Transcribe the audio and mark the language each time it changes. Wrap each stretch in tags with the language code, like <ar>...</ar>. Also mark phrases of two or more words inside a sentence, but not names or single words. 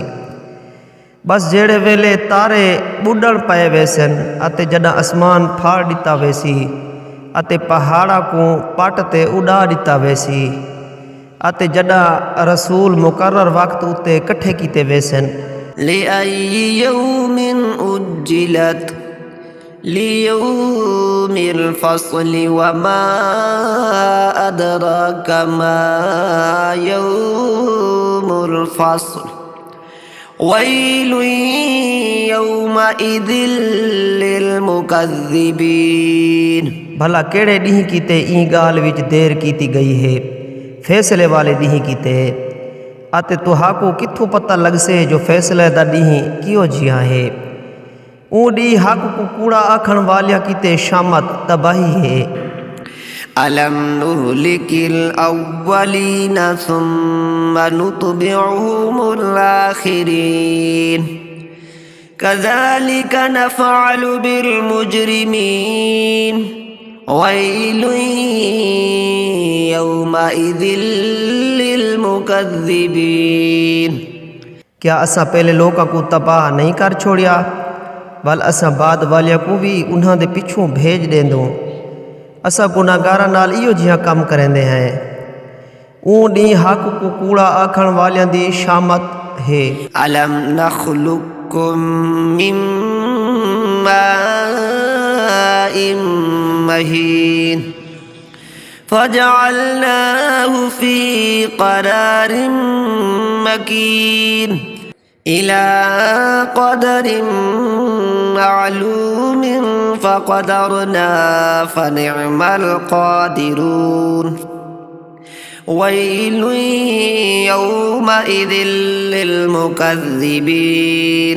<skr>बस जेड़े वेले तारे बुडण पए वेसन अते जॾां आसमान फाड़ दिता वेसी अते पहाड़ा को पट ते उड़ा दिता वेसी अते जॾां रसूल मुकर्रर वक्त उते कट्ठे कीते वेसन।</skr> <ar>لأي يوم أجلت ليوم الفصل وما أدراك ما يوم الفصل ويل يومئذ للمكذبين.</ar> <skr>भला केड़े ॾींहुं कीते ई ॻाल्हि विच देर कीती गई है, फैसले वाले ॾींहुं कीते अते तुहाको किथों पता लगसे जो फैसले दा ॾींहुं कियो जिहा है। ऊ ॾींहुं हक को कूड़ा आखण वालियां कीते शामत तबाही है।</skr> <ar>ألم نهلك الأولين ثم نتبعهم الآخرين كذلك نفعل بالمجرمين ويل يومئذ للمكذبين.</ar> <skr>क्या असा पहले लोगों को तबाह नहीं कर छोड़िया, वल असा बाद वालियां को भी उन्हां दे पिछों भेज देंदो। असा गुनाहगारां नाल इहो जिहा कम करेंदे हैं। ऊ ॾींहुं हक को कूड़ा आखण वालियां दी शामत है।</skr> <ar>ألم نخلقكم من ماء مهين فجعلناه في قرار مكين إلى قدر معلوم فقدرنا فنعم القادرون ويل يومئذ للمكذبين.</ar>